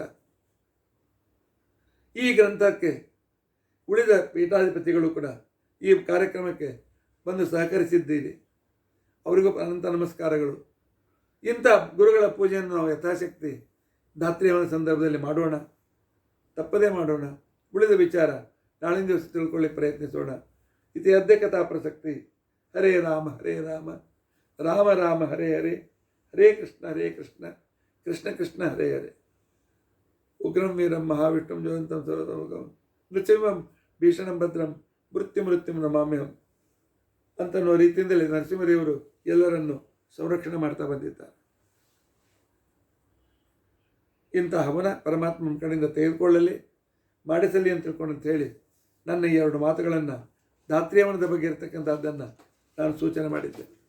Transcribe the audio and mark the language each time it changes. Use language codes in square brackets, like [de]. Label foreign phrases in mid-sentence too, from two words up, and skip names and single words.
[kn] ಈ ಗ್ರಂಥಕ್ಕೆ ಉಳಿದ ಪೀಠಾಧಿಪತಿಗಳು ಕೂಡ ಈ ಕಾರ್ಯಕ್ರಮಕ್ಕೆ ಬಂದು ಸಹಕರಿಸಿದ್ದೀರಿ. ಅವರಿಗೂ ಅನಂತ ನಮಸ್ಕಾರಗಳು. ಇಂಥ ಗುರುಗಳ ಪೂಜೆಯನ್ನು ನಾವು ಯಥಾಶಕ್ತಿ ಧಾತ್ರಿಯವನ ಸಂದರ್ಭದಲ್ಲಿ ಮಾಡೋಣ, ತಪ್ಪದೇ ಮಾಡೋಣ. ಉಳಿದ ವಿಚಾರ ನಾಳಿನ ದಿವಸ ತಿಳ್ಕೊಳ್ಳಿ ಪ್ರಯತ್ನಿಸೋಣ. [sa] ಇತಿ ಅದ್ಯ ಕಥಾ ಪ್ರಸಕ್ತಿ. ಹರೇ ರಾಮ ಹರೇ ರಾಮ, ರಾಮ ರಾಮ ಹರೇ ಹರೇ, ಹರೇ ಕೃಷ್ಣ ಕೃಷ್ಣ ಕೃಷ್ಣ ಹರೇ ಹರೇ. ಉಗ್ರಂ ವೀರಂ ಮಹಾವಿಷ್ಣುಂ ಜ್ವಲಂತಂ ಸರ್ವತೋಮುಖಂ ನೃಸಿಂಹಂ ಭೀಷಣಂ ಭದ್ರಂ ಮೃತ್ಯುಂ ನಮಾಮ್ಯಹಂ [kn] ಅಂತನ್ನುವ ರೀತಿಯಿಂದಲೇ ನರಸಿಂಹದೇವರು ಎಲ್ಲರನ್ನು ಸಂರಕ್ಷಣೆ ಮಾಡ್ತಾ ಬಂದಿದ್ದಾರೆ. ಇಂಥ ಹವನ ಪರಮಾತ್ಮನ ಕಡೆಯಿಂದ ತೆಗೆದುಕೊಳ್ಳಲಿ, ಮಾಡಿಸಲಿ ಅಂತ ತಿಳ್ಕೊಂಡು ಹೇಳಿ ನನ್ನ ಈ 2 ಮಾತುಗಳನ್ನು ಧಾತ್ರಿ ಹವನದ ಬಗ್ಗೆ ಇರತಕ್ಕಂಥದ್ದನ್ನು ನಾನು ಸೂಚನೆ ಮಾಡಿದ್ದೆ.